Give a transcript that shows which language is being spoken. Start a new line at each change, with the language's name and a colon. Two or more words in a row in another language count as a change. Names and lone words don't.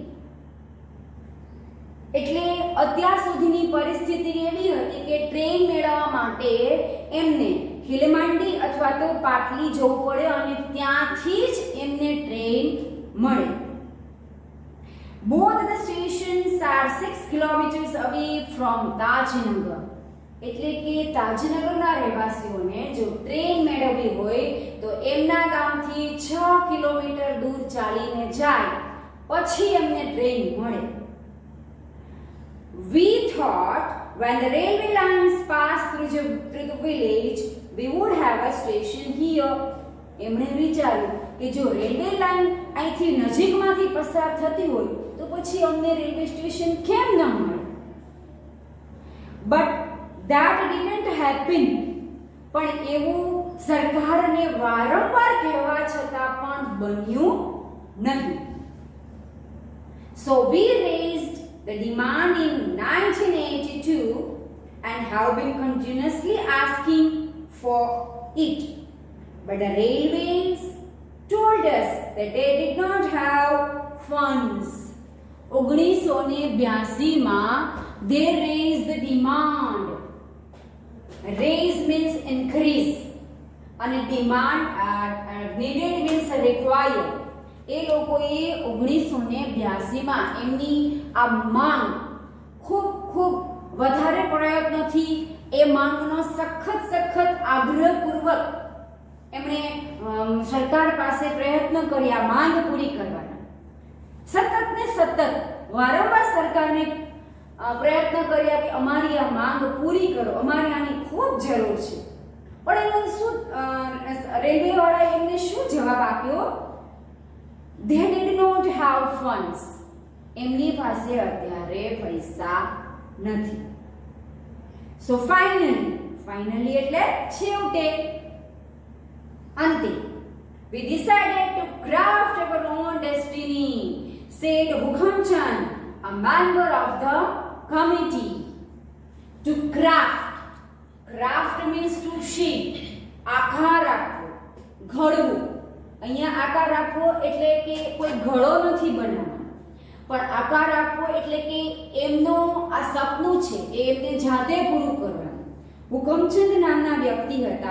Gujarati: એટલે અત્યાર સુધીની પરિસ્થિતિ એવી હતી કે ટ્રેન મેળવવા માટે એમને હિલમાંડી અથવા તો પાટલી જવું પડે અને ત્યાંથી જ એમને ટ્રેન મળે.
English: Both the stations are 6 kilometers away from Tajnagar.
Gujarati: એટલે કે તાજનગરના રહેવાસીઓને જો ટ્રેન મેળવવી હોય તો એમના ગામથી 6 કિલોમીટર દૂર ચાલીને જાય પછી એમને ટ્રેન મળે.
English: We thought when the railway lines pass through the village, we would have a station here.
Gujarati: એમણે વિચાર્યું કે જો રેલવે લાઈન અહીંથી નજીકમાંથી પસાર થતી હોય તો પછી અમને રેલવે સ્ટેશન કેમ ન મળે?
English: But that didn't happen.
Gujarati: પણ એવું સરકારને વારંવાર કહેવા છતાં પણ બન્યું નહીં.
English: So we raised the demand in 1982 and have been continuously asking for it. But the railways told us that they did not have funds. 1982 માં they raised the demand. Raise means increase
Gujarati: અને
English: demand needed means required.
Gujarati: એ લોકોએ 1982 માં એમની આ માંગ ખૂબ વધારે પ્રયત્નથી એ માંગનો સખત આગ્રહપૂર્વક એમણે સરકાર પાસે પ્રયત્ન કર્યા માંગ પૂરી કરવાના. સતત વારંવાર સરકારને પ્રયત્ન કર્યા કે અમારી આ માંગ પૂરી કરો, અમારે આની ખૂબ જરૂર છે. પણ એનો શું રેલવે વાળાએ એમને શું જવાબ આપ્યો?
English: They did not have funds.
Gujarati: એમની પાસે અત્યારે પૈસા નથી.
English: So finally
Gujarati: એટલે છેવટે અંતે
English: we decided to craft our own destiny, said Hukamchand, a member of the committee. To craft means to shape,
Gujarati: આકાર આપવો, ઘડવું. અહીંયા આકાર આપવો એટલે કે કોઈ ઘડો નથી બનાવવાનો, પણ આકાર આપવો એટલે કે એમનો આ સપનું છે એ એમને જાતે પૂરું કરવાનું. હુકમચંદ નામના વ્યક્તિ હતા.